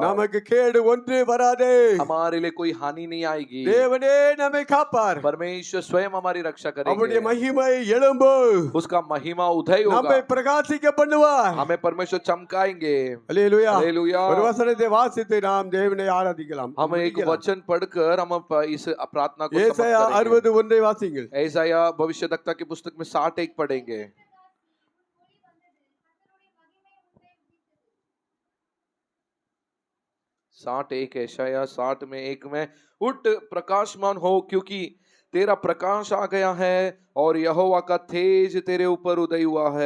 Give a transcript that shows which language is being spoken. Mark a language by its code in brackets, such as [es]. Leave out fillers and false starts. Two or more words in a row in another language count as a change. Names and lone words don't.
[ta] நமக்கு கேடு ஒன்று வராதே. [hi] हमारे लिए कोई हानि नहीं आएगी। [ta] தேவனே நம்மை காப்பார். [hi] परमेश्वर स्वयं हमारी रक्षा [ta] அவருடைய [hi] करेंगे। [ta] மகிமை எழும்பு. [hi] उसका महिमा उदय [ta] நம்மை [hi] होगा। [ta] பிரகாசிக்க பண்ணுவார். [hi] हमें परमेश्वर चमकाएंगे। [ta] அல்லேலூயா. [hi] हालेलुया। [ta] ஒரு வசனத்தை வாசித்து நாம் தேவனை ஆராதிக்கலாம். [hi] हम एक वचन पढ़कर हम इस प्रार्थना को [ta] ஏசாயா [hi] समाप्त करेंगे। [ta] 61 वासिங்கள். [hi] ऐसाया भविष्यद्वक्ता की पुस्तक में 61 पढ़ेंगे। साठ एक ऐशाया 60 में 1 में, उठ प्रकाशमान हो क्योंकि तेरा प्रकाश आ गया है और यहोवा का तेज तेरे ऊपर उदय हुआ है।